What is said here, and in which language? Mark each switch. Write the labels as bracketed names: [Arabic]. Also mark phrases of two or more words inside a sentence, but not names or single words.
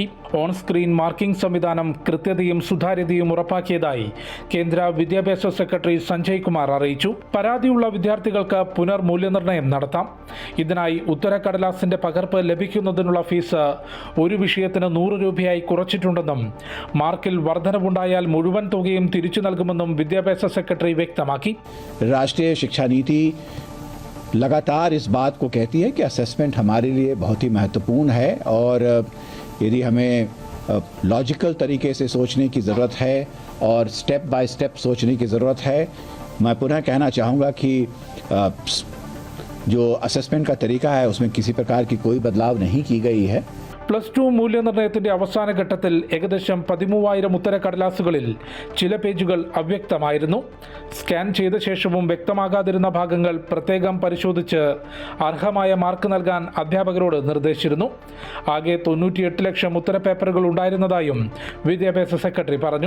[English] on screen marking [Malayalam] സംവിധാനം കൃത്യതയും സുതാര്യതയും ഉറപ്പാക്കിയതായി കേന്ദ്ര വിദ്യാഭ്യാസ സെക്രട്ടറി സഞ്ജയ് കുമാർ അറിയിച്ചു. പരാതിയുള്ള വിദ്യാർത്ഥികൾക്ക് പുനർമൂല്യനിർണ്ണയം നടത്താം. ഇതിനായി ഉത്തരക്കടലാസിന്റെ പകർപ്പ് ലഭിക്കുന്നതിനുള്ള ഫീസ് ഒരു വിഷയത്തിന് 100 രൂപയായി കുറച്ചിട്ടുണ്ടെന്നും മാർക്കിൽ വർധനവുണ്ടായാൽ മുഴുവൻ തുകയും തിരിച്ചു നൽകുമെന്നും വിദ്യാഭ്യാസ സെക്രട്ടറി വ്യക്തമാക്കി. [Hindi] राष्ट्रीय शिक्षा नीति लगातार इस बात को कहती है कि असेसमेंट हमारे लिए बहुत ही महत्वपूर्ण है और यदि हमें लॉजिकल तरीके से सोचने की ज़रूरत है और [English] step by step [Hindi] सोचने की ज़रूरत है. मैं पुनः कहना चाहूँगा कि जो असेसमेंट का तरीका है उसमें किसी प्रकार की कोई बदलाव नहीं की गई है. [Malayalam] +2 മൂല്യനിർണ്ണയത്തിന്റെ അവസാന ഘട്ടത്തിൽ ഏകദേശം 13,000 ഉത്തരക്കടലാസുകളിൽ ചില പേജുകൾ അവ്യക്തമായിരുന്നു. സ്കാൻ ചെയ്ത ശേഷവും വ്യക്തമാകാതിരുന്ന ഭാഗങ്ങൾ പ്രത്യേകം പരിശോധിച്ച് അർഹമായ മാർക്ക് നൽകാൻ അധ്യാപകരോട് നിർദ്ദേശിച്ചിരുന്നു. ആകെ 98 ലക്ഷം ഉത്തരപേപ്പറുകൾ ഉണ്ടായിരുന്നതായും വിദ്യാഭ്യാസ സെക്രട്ടറി പറഞ്ഞു.